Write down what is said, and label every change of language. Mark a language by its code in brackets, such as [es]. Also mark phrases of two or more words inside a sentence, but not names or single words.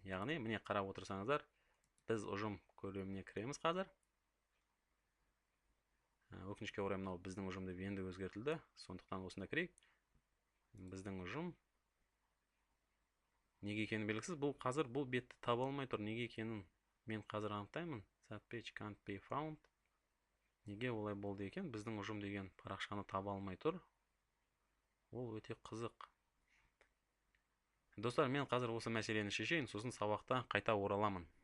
[kk] Яғни, міне қарап отырсаңыздар, біз ұжым көлеміне кіреміз қазір. Өкінішке орай мынау біздің ұжым деп енді өзгертілді, сондықтан осында кірейік. Біздің ұжым неге екені белгісіз. Бұл қазір бұл бетті таба алмай тұр. Неге екенін мен қазір анықтаймын. [en] That page can't be found. [kk] Неге олай болды екен? Біздің ұжым деген парақшаны таба алмай тұр. Ол өте қызық. Достар, мен қазір осы мәселені шешейін, сосын сабақта қайта ораламын.